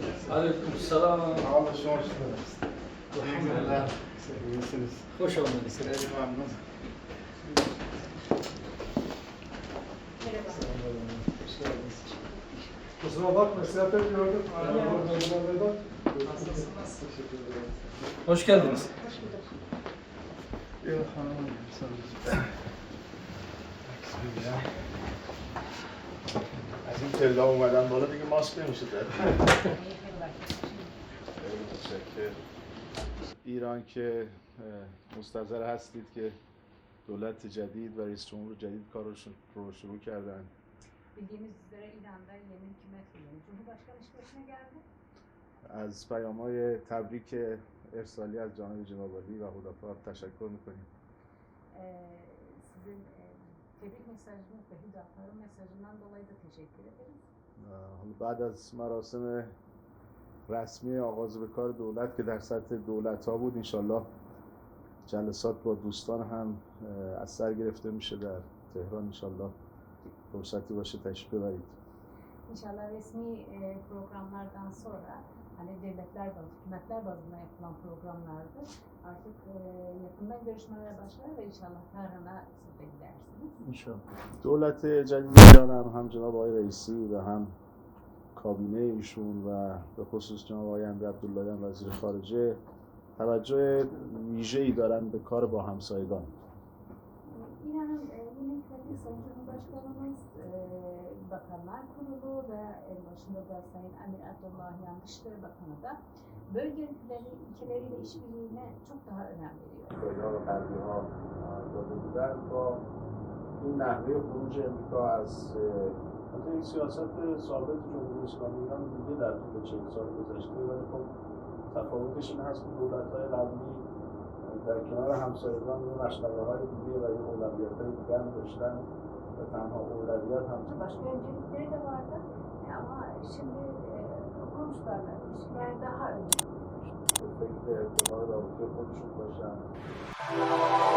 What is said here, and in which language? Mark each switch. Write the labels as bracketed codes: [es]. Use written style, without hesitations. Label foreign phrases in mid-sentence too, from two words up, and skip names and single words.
[fa] علیکم سلام. حال شما چطور است؟ الحمدلله. خوش آمدید. خیلی ممنون. [tr] Kusura bakma, siyafet gördüm. Hoş geldiniz. Ya hanım, [fa] از این تلا اومدن بالا دیگه ماسک نمیشه داد. ایران که مستحضر هستید که دولت جدید و رئیس جمهور جدید کارشون رو شروع کردن. [tr] Bildiğimiz üzere İran'da yeni hükümet kuruldu. Cumhurbaşkanı iş başına geldi. [fa] از پیام‌های تبریک ارسالی از جانب جناب عالی و هدافا تشکر می‌کنیم. [tr] Sizin tebrik mesajınız ve Hüdapar'ın mesajından dolayı da teşekkür ederiz. [fa] بعد از مراسم رسمی آغاز به کار دولت که در سطح دولت‌ها بود، انشالله جلسات با دوستان هم از سر گرفته میشه در تهران. انشالله فرصتی باشه تشریف ببرید. [tr] İnşallah resmi programlardan sonra hani devletler bazı, hükümetler bazında yapılan programlardır. Artık yakından görüşmeler başlar ve inşallah Tahran'a siz de gidersiniz. İnşallah. [fa] دولت جدید ایران هم جناب آقای رئیسی و هم کابینه ایشون و به خصوص جناب آقای امیر عبداللهیان وزیر خارجه توجه ویژه‌ای دارن به کار با همسایگان. [tr] İran'ın yeni hükümeti Sayın Cumhurbaşkanımız, Bakanlar Kurulu ve en başında da Sayın Amir Abdullahian Dışişleri Bakanı da bölge ülkeleriyle işbirliğine çok daha önem veriyor. [fa] و غربی‌ها داده بودن با این نحوه خروج امریکا از این سیاست ثابت جمهوری اسلامی ایران بوده در طول 40 سال گذشته، ولی خب تفاوتش این هست که دولت‌های قبلی در کنار همسایگان یه مشغله‌های دیگه و یه اولویت‌های دیگه هم داشتن و تنها اولویت هم [tr] Başka öncelikleri de vardı ama şimdi komşularla ilişkiler daha önemli. [fa] فکر ارتقاء رابطه خودشون باشن.